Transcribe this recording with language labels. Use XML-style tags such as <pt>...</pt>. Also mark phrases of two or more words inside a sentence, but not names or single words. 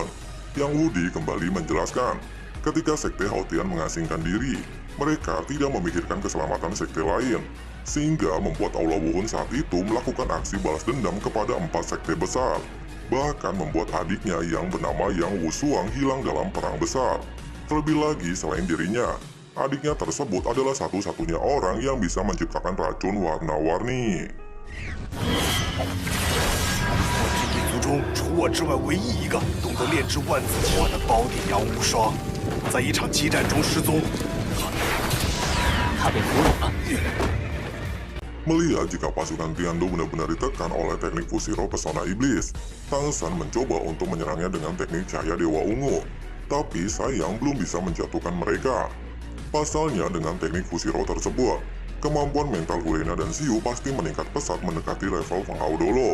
<id>Yang Wudi kembali menjelaskan, ketika sekte Haotian mengasingkan diri, mereka tidak memikirkan keselamatan sekte lain, sehingga membuat Aula Wuhun saat itu melakukan aksi balas dendam kepada 4 sekte besar. Bahkan membuat adiknya yang bernama Yang Wushuang hilang dalam perang besar. Terlebih lagi selain dirinya, adiknya tersebut adalah satu-satunya orang yang bisa menciptakan racun warna-warni.</id> <zh>族中除我之外唯一一个懂得炼制万字花的宝典杨无双，在一场激战中失踪。他被俘虏了。</zh> <id>Melihat jika pasukan Tiandu benar-benar ditekan oleh teknik Fushiro Pesona Iblis, Tang San mencoba untuk menyerangnya dengan teknik Cahaya Dewa Ungu. Tapi sayang belum bisa menjatuhkan mereka. Pasalnya dengan teknik Fushiro tersebut, kemampuan mental Hulena dan Xiu pasti meningkat pesat mendekati level Feng Hao Dolo.</id>